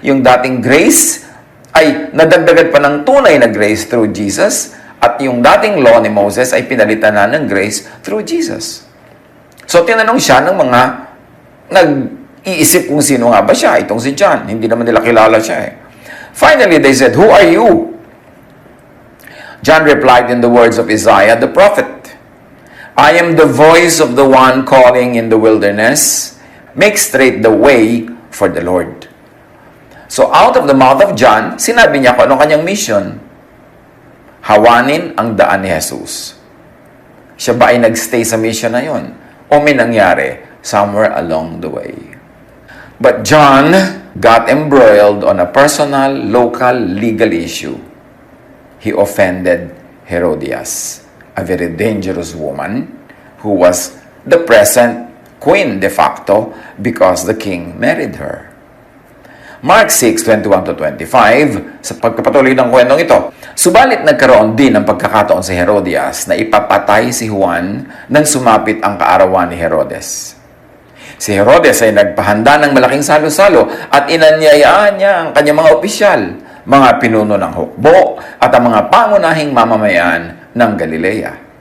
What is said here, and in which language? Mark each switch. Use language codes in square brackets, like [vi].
[tl] Yung dating grace ay nadagdagan pa ng tunay na grace through Jesus, at yung dating law ni Moses ay pinalitan na ng grace through Jesus. So tinanong siya ng mga nag-iisip kung sino nga ba siya, itong si John. Hindi naman nila kilala siya eh. [en] Finally, they said, "Who are you?" John replied in the words of Isaiah the prophet, "I am the voice of the one calling in the wilderness, make straight the way for the Lord." So out of the mouth of John, [tl] sinabi niya kung anong kanyang mission. Hawanin ang daan ni Jesus. Siya ba ay nagstay sa mission na yon? O may nangyari [en] somewhere along the way? But John got embroiled on a personal, local, legal issue. He offended Herodias, a very dangerous woman who was the present queen de facto because the king married her. [tl] Mark 6:21-25, sa pagpapatuloy ng kwentong ito, subalit nagkaroon din ng pagkakataon si Herodias na ipapatay si Juan nang sumapit ang kaarawan ni Herodes. Si Herodes ay nagpahanda ng malaking salo-salo at inanyayaan niya ang kanyang mga opisyal, mga pinuno ng hukbo at ang mga pangunahing mamamayan ng Galilea.